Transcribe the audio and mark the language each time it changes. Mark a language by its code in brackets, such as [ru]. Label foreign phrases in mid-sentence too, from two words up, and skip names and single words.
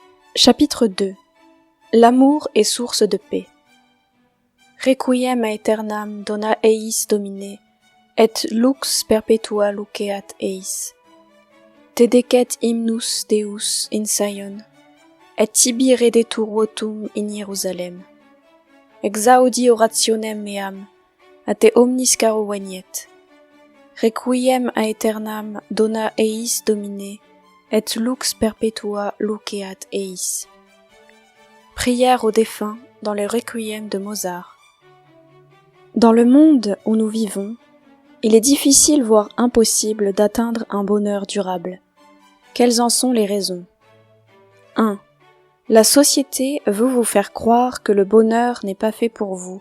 [fr] Chapitre 2. L'amour est source de paix. [la] Requiem aeternam dona eis Domine, et lux perpetua luceat eis. Te decet hymnus Deus in Sion, et tibi redetur votum in Hierusalem. Exaudi orationem meam, a te omnis caro veniet. Requiem aeternam dona eis Domine, et lux perpetua luceat eis. [fr] Prière aux défunts dans le Requiem de Mozart. Dans le monde où nous vivons, il est difficile voire impossible d'atteindre un bonheur durable. Quelles en sont les raisons ? 1. La société veut vous faire croire que le bonheur n'est pas fait pour vous.